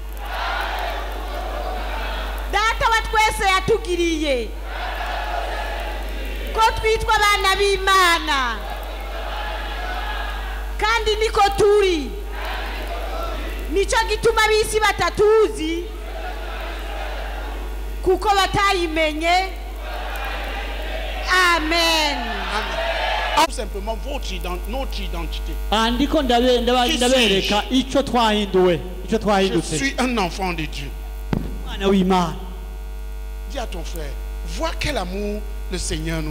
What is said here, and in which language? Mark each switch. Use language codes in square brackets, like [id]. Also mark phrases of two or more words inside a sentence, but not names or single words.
[rn] Data wa twese yatugiriye ko twitwa abana b'Imana kandi niko turi. Nico gituma abisi batatuzi kuko batayimenye. Amen. [fr] Tout simplement notre identité. Je suis un enfant de Dieu. Dis à ton frère, vois quel amour le Seigneur nous.